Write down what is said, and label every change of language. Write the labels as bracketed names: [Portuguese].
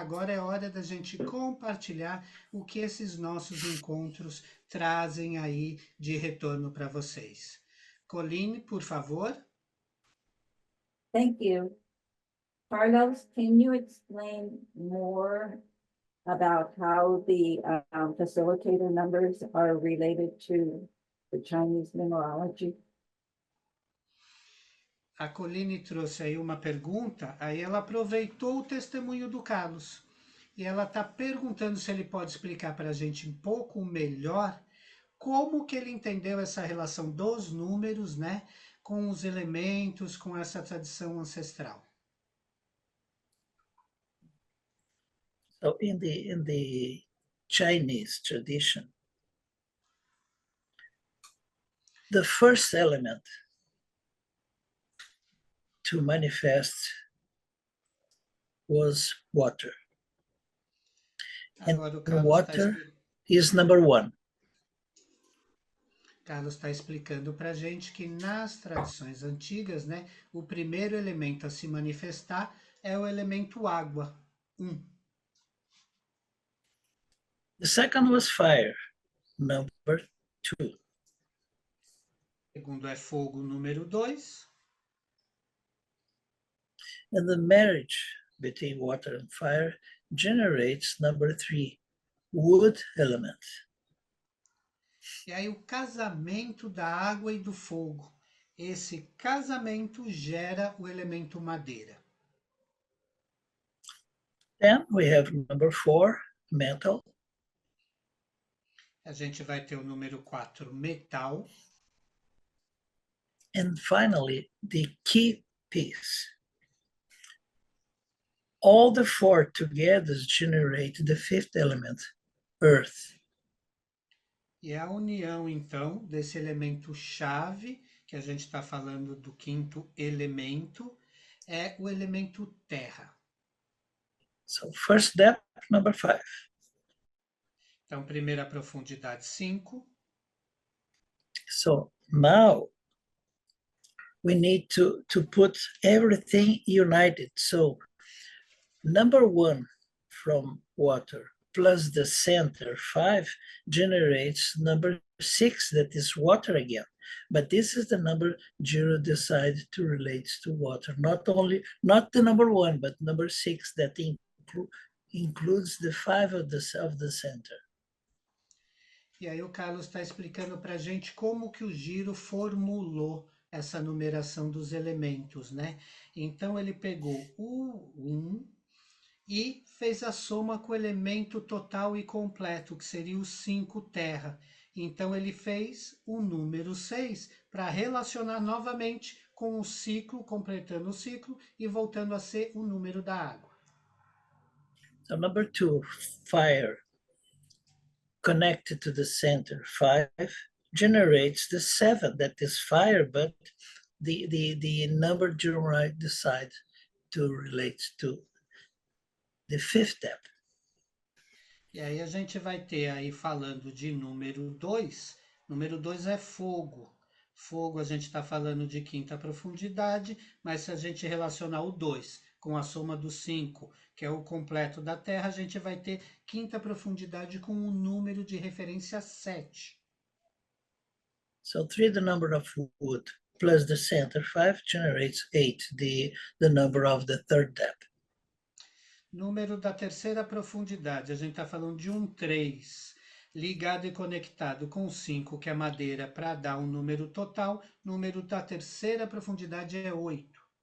[Portuguese] Agora é hora da gente compartilhar o que esses nossos encontros trazem aí de retorno para vocês. Coline, por favor. [English] Thank you. Carlos, can you explain more about how the facilitator numbers are related to the Chinese numerology? [Portuguese] A Coline trouxe aí uma pergunta, aí ela aproveitou o testemunho do Carlos. E ela está perguntando se ele pode explicar para a gente um pouco melhor como que ele entendeu essa relação dos números, né, com os elementos, com essa tradição ancestral. [English] So in the Chinese tradition, the first element to manifest was water. [Portuguese] Agora o [English] And water is number one. [Portuguese] Carlos está explicando para a gente que nas tradições antigas, né, o primeiro elemento a se manifestar é o elemento água, 1. [English] The second was fire, number 2. [Portuguese] O segundo é fogo, número 2. [English] And the marriage between water and fire generates number 3, wood element. [Portuguese] E aí o casamento da água e do fogo. Esse casamento gera o elemento madeira. [English] Then we have number 4, metal. [Portuguese] A gente vai ter o número 4, metal. [English] And finally, the key piece. All the 4 together generate the 5th element, earth. [Portuguese] E a união, então, desse elemento chave, que a gente está falando do quinto elemento, é o elemento terra. [English] So first depth, number 5. [Portuguese] Então, primeira profundidade 5. [English] So now we need to put everything united. So number 1 from water plus the center 5 generates number 6, that is water again. But this is the number Jiro decided to relate to water. Not the number 1, but number 6 that includes the 5 of the center. [Portuguese] E aí o Carlos está explicando para a gente como que o Jiro formulou essa numeração dos elementos, né? Então ele pegou o 1 e fez a soma com o elemento total e completo, que seria o 5 terra. Então ele fez o número 6 para relacionar novamente com o ciclo, completando o ciclo e voltando a ser o número da água. [English] So number 2, fire, connected to the center 5, generates the 7, that is fire, but the number Jiro decides to relate to the 5th depth. [Portuguese] E aí a gente vai ter aí falando de número 2. Número 2 é fogo. Fogo a gente está falando de quinta profundidade, mas se a gente relacionar o 2 com a soma do 5, que é o completo da Terra, a gente vai ter quinta profundidade com um número de referência 7. So 3, the number of wood, plus the center 5 generates 8, the number of the 3rd depth. Número da terceira profundidade, a gente está falando de um 3, ligado e conectado com 5, que é madeira, para dar um número total. Número da terceira profundidade é 8.